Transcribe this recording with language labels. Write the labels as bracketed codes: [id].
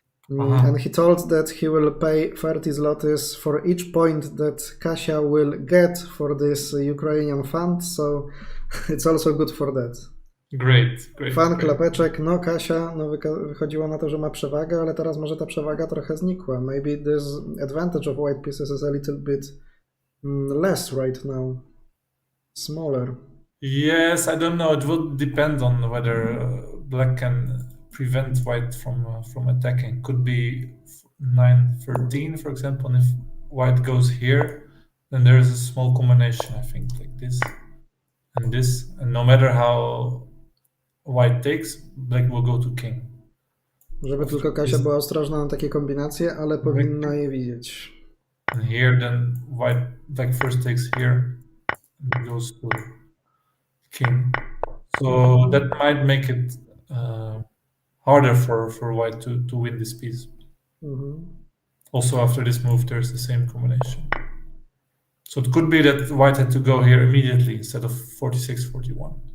[en] And he told that he will pay 30 zlotys for each point that Kasia will get for this Ukrainian fund, so it's also good for that. Great. [pl] Fan klapeczek, Kasia wychodziło na to, że ma przewagę, ale teraz może ta przewaga trochę znikła. [en] Maybe this advantage of white pieces is a little bit less right now. Smaller. Yes, I don't know. It will depend on whether Black can prevent White from attacking. Could be 9-13, for example. And if White goes here, then there is a small combination, I think, like this and this. And no matter how White takes, Black will go to king. [pl] Żeby tylko Kasia była ostrożna na takie kombinacje, ale powinna je widzieć. [en] And here then black first takes here and goes to king. So that might make it harder for white to win this piece. Also after this move there's the same combination. So it could be that white had to go here immediately instead of 46-41.